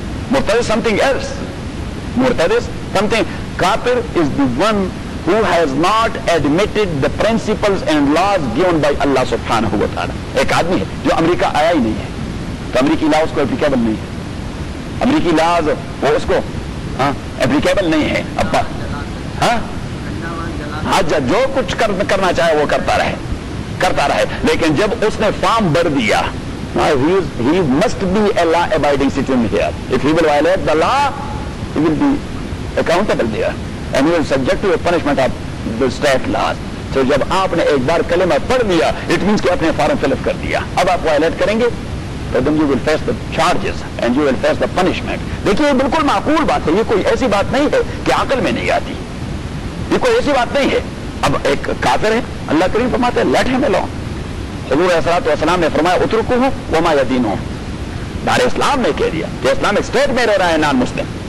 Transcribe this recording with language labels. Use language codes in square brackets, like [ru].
[en] Murtad is something else, murtad is something, kafir is the one who has not admitted the principles and laws given by Allah سبحانہ وتعالیٰ. [ur] ایک آدمی ہے جو امریکہ آیا ہی نہیں ہے, تو امریکی لا اس کو اپلیکیبل نہیں ہے, امریکی لاز وہ اس کو اپلیکیبل نہیں ہے. ابا ہاں حج جو کچھ کرنا چاہے وہ کرتا رہے, لیکن جب اس نے فارم بھر دیا, [en] he must be a law abiding citizen here, if he will violate the law he will be accountable there and he will subject to a punishment of the state laws. So [ur] جب آپ نے ایک بار کلمہ پڑھ دیا, [en] it means [ur] کہ آپ نے فارم فل اپ کر دیا, اب آپ وائلیٹ کریں گے تو [en] then you will face the charges and you will face the punishment. [ur] دیکھیے یہ بالکل معقول بات ہے, یہ کوئی ایسی بات نہیں ہے کہ عقل میں نہیں آتی, یہ کوئی ایسی بات نہیں ہے. اب ایک کافر ہے, اللہ کریم فرماتے ہیں [en] Let him alone. [ur] حضور علیہ الصلوۃ والسلام نے فرمایا [ar] اترکوہ وما یدینہ, [ur] دار اسلام میں کہہ دیا کہ اسلامک اسٹیٹ میں رہ رہا ہے نان مسلم.